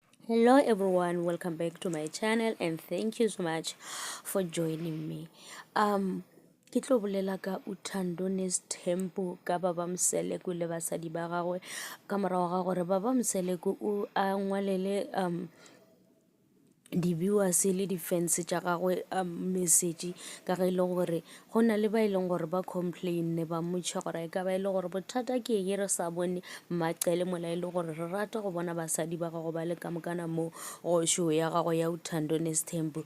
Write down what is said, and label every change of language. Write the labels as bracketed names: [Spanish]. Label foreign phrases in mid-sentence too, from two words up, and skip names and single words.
[English] Hello everyone, welcome back to my channel and thank you so much for joining me. [Northern Sotho] Ke tlo bolela ka Uthando Nesthembu ka Baba Mseleku le basadi ba gagwe ka morago ga gore Baba Mseleku o a ngwalele di-viewers le di-fans tša gagwe message ka ge e le gore go na le ba e leng gore ba complainne ba mmotša gore e ka ba e le gore bothata ke eng re sa bone Maqele mola e le gore re rata go bona basadi ba gago ba le ka mokana mo go show ya gago ya Uthando Nesthembu